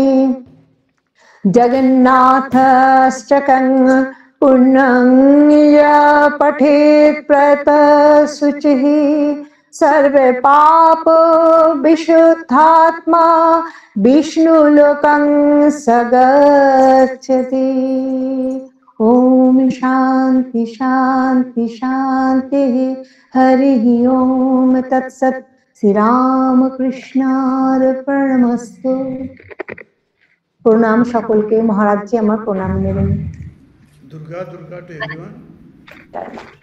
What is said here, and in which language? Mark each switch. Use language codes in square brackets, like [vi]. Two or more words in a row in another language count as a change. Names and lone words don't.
[sa] जगन्नाथाष्टकं पुण्यं य पठेत् प्रतशुचिः सर्वे पाप विशुद्धात्मा विष्णुलोकं सगच्छति ओम शांति शांति शांति हरि ओम तत्सत् श्री राम कृष्णार्पणमस्तु [bn] প্রণাম সকলকে মহারাজজি আমার প্রণাম নেবেন দুর্গা দুর্গা [en] to everyone